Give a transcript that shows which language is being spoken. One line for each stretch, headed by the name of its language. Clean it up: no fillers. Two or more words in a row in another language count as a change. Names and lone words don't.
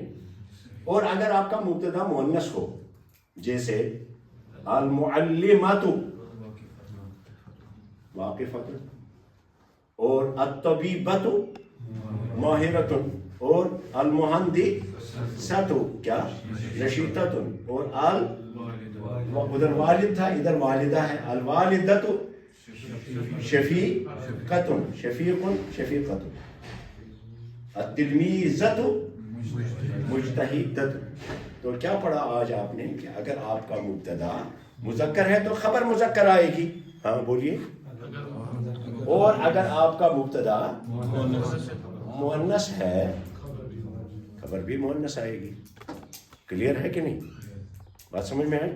Urdu: اور اگر آپ کا مبتدا مؤنث ہو جیسے
Arabic: المعلمۃ واقفۃ
Urdu: اور
Arabic: الطبیبۃ ماہرۃ
Urdu: اور المہندسۃ کیا نشیطۃ اور ادھر والد تھا ادھر والدہ ہے.
Arabic: الوالدۃ شفیقۃ شفیقۃ. التلمیذۃ مجتہدۃ.
Urdu: تو کیا پڑھا آج آپ نے کہ اگر آپ کا مبتدا مذکر ہے تو خبر مذکر آئے گی. ہاں بولیے. اور اگر آپ کا مبتدا مؤنث ہے خبر بھی مؤنث آئے گی. کلیئر ہے کہ نہیں؟ بات سمجھ میں آئی؟